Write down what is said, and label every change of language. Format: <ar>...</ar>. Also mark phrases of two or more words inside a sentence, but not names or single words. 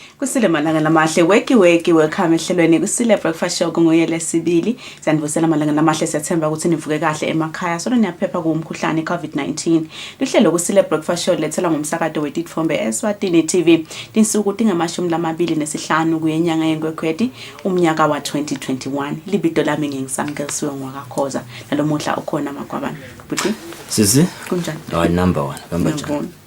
<ss>Kusile malanga namahle weki welcome ehlelweni Kusile breakfast show ngoyele sibili sanivusela malanga namahle siyathemba ukuthi nivuke kahle emakhaya solo niyaphepha kumkhuhlane COVID-19 lihlelo Kusile breakfast show lethela ngomsakazo weTitfombe Eswatini TV linsuku tinga25 kuyenyanga yenkwekweti umnyaka wa 2021 libito lami ngingisamkelisiwe ngwakakhoza nalomuhla ukhona makwabani buthi sisi kunjani number 1 kanjani</ss>